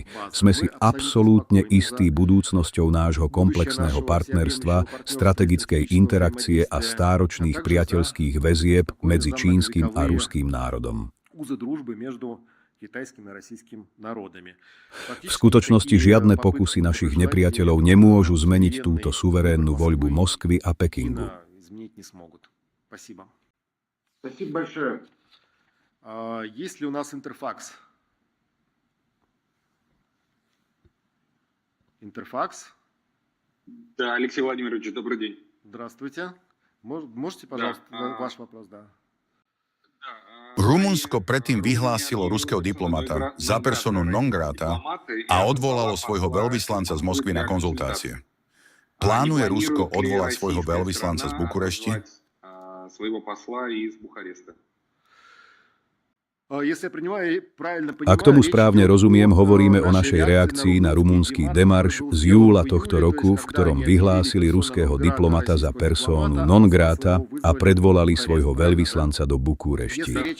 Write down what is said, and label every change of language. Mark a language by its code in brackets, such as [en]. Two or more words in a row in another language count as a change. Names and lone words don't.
[sk] Sme si absolútne istí budúcnosťou nášho komplexného partnerstva, strategickej interakcie a stáročných priateľských väzieb medzi čínskym a ruským národom. V skutočnosti žiadne pokusy našich nepriateľov nemôžu zmeniť túto suverénnu voľbu Moskvy a Pekingu. [ru] Спасибо. Спасибо большое. Есть ли у нас интерфакс? Интерфакс? Да, Алексей Владимирович, добрый день. Здравствуйте. Можете, пожалуйста, ваш вопрос, да? [sk] Rumunsko predtým vyhlásilo ruského diplomata za personu non grata a odvolalo svojho veľvyslanca z Moskvy na konzultácie. Plánuje Rusko odvolať svojho veľvyslanca z Bukurešti? [ru] Своего посла из Бухареста. [sk] Ak tomu správne rozumiem, hovoríme o našej reakcii na rumunský demarš z júla tohto roku, v ktorom vyhlásili ruského diplomata za personu non grata a predvolali svojho veľvyslanca do Bukurešti.